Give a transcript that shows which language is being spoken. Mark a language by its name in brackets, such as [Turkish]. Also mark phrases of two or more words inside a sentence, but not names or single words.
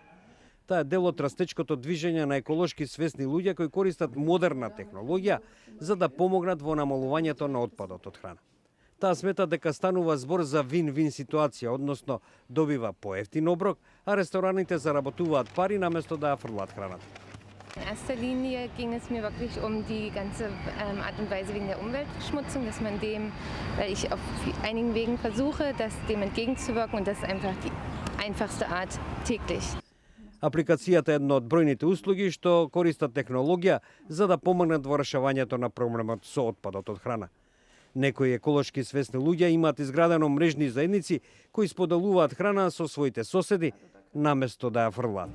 [Macedonian] Таа е дел од растечкото движење на еколошки свесни луѓе кои користат модерна технологија за да помогнат во намалувањето на отпадот од храна. Таа смета дека станува збор за вин-вин ситуација, односно добива поевтин оброк, а рестораните заработуваат пари наместо да ја фрлат храната. [German] In erster Linie ging es mir wirklich um die ganze Art und Weise wegen der Umweltverschmutzung, dass man dem, weil ich auf einigen Wegen versuche, dem entgegenzuwirken und das ist einfach die einfachste Art täglich. [Macedonian] Апликацијата е една од бројните услуги што користат технологија за да помогнат во решавањето на проблемот со отпадот од храна. Некои еколошки свесни луѓе имаат изградено мрежни заедници кои споделуваат храна со своите соседи наместо да ја фрлаат.